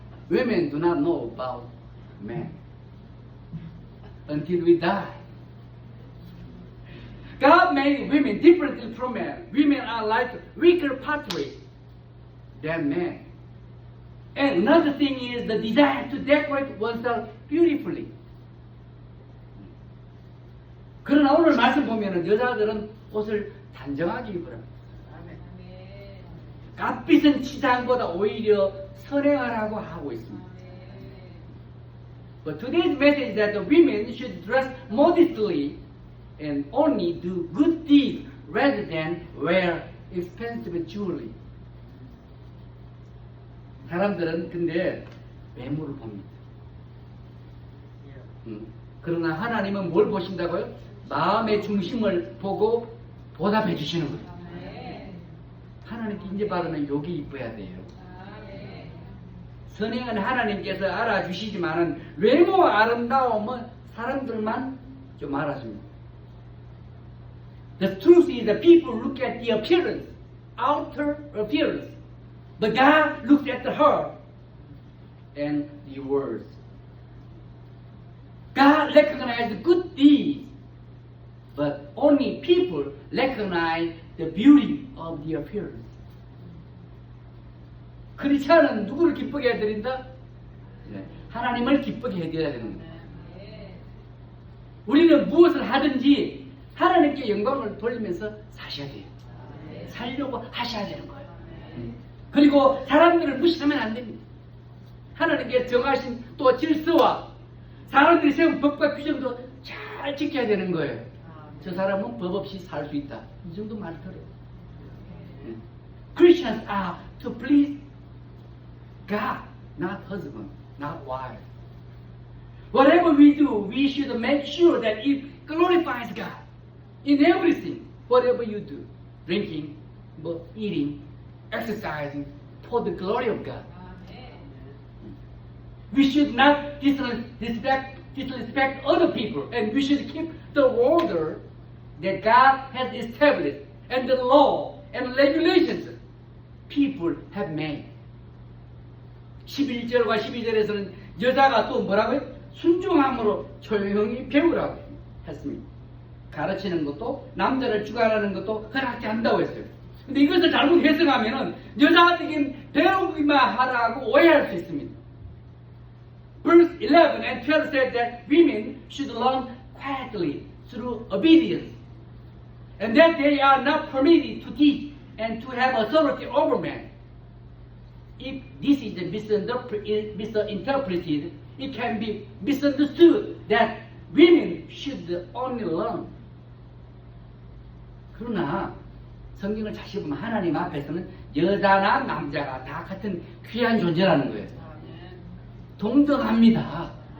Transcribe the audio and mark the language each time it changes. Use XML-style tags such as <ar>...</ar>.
<en>Women do not know about men until we die. God made women differently from men. Women are like weaker pottery than men. And another thing is the desire to decorate oneself beautifully.</en> <ko>그러나 오늘 말씀 보면은 여자들은 옷을 단정하게 입으라. 값비싼 치장보다 오히려 선행하라고 하고 있습니다.</ko> <en>But today's message is that the women should dress modestly and only do good deeds rather than wear expensive jewelry.</en> <ko>사람들은 근데 외모를 봅니다. 그러나 하나님은 뭘 보신다고요? 마음의 중심을 보고 보답해 주시는 거예요. 하나님께 인정받으면 여기 이뻐야 돼요. 선행은 하나님께서 알아주시지만은 외모 아름다움은 사람들만 좀 알아줍니다.</ko> <en>The truth is that people look at the appearance, outer appearance, but God looks at the heart and the words. God recognizes good deeds, but only people recognize the beauty of the appearance.</en> <ko>크리스천은 누구를 기쁘게 해드린다? 하나님을 기쁘게 해드려야 되는 거예요. 우리는 무엇을 하든지 하나님께 영광을 돌리면서 사셔야 돼요. 살려고 하셔야 되는 거예요. 그리고 사람들을 무시하면 안 됩니다. 하나님께 정하신 또 질서와 사람들이 세운 법과 규정도 잘 지켜야 되는 거예요. 저 사람은 법 없이 살 수 있다. 이 정도 말 들어요.</ko> <en>Christians are to please God, not husband, not wife. Whatever we do, we should make sure that it glorifies God in everything. Whatever you do, drinking, eating, exercising, for the glory of God. We should not disrespect other people, and we should keep the order that God has established and the law and regulations people have made.</en> <ko>11절과 12절에서는 여자가 또 뭐라고요? 순종함으로 조용히 배우라고 했습니다. 가르치는 것도 남자를 주관하는 것도 허락지 않는다고 했어요. 근데 이것을 잘못 해석하면은 여자들에겐 배우기만 하라고 오해할 수 있습니다.</ko> <en>Verse 11 and 12 said that women should learn quietly through obedience, and that they are not permitted to teach and to have authority over men. If this is misinterpreted, it can be misunderstood that women should only learn.</en> <ko>그러나 성경을 다시 보면 하나님 앞에서는 여자나 남자가 다 같은 귀한 존재라는 거예요. 동등합니다.</ko>